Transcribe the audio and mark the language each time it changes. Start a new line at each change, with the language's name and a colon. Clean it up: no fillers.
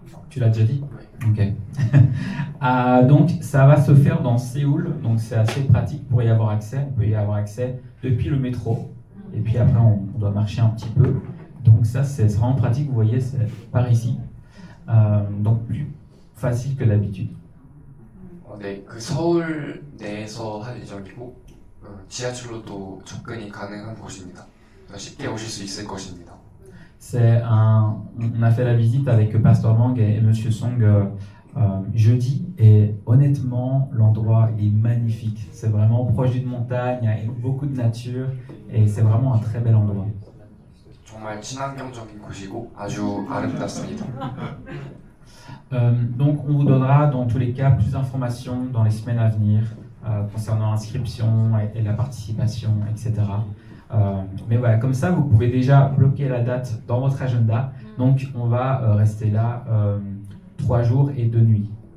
French: Tu l'as déjà dit? Ok. Donc, ça va se faire dans Séoul, donc c'est assez pratique pour y avoir accès. On peut y avoir accès depuis le métro, et puis après on doit marcher un petit peu. Donc ça, c'est vraiment pratique, vous voyez, c'est par ici. Donc plus facile que d'habitude.
Korean: 네, 그 서울 내에서 할 예정이고 지하철로도 접근이 가능한 곳입니다. 쉽게 오실 수 있을 것입니다.
French: On a fait la visite avec Pasteur Wang et Monsieur Song jeudi, et honnêtement, l'endroit est magnifique. C'est vraiment proche d'une montagne, il y a beaucoup de nature, et c'est vraiment un très bel endroit.
Korean: 정말 친환경적인 곳이고 아주 아름답습니다.
French: Donc on vous donnera dans tous les cas plus d'informations dans les semaines à venir concernant l'inscription et la participation, etc. Mais voilà, comme ça vous pouvez déjà bloquer la date dans votre agenda. Donc on va rester là 3 jours et 2 nuits.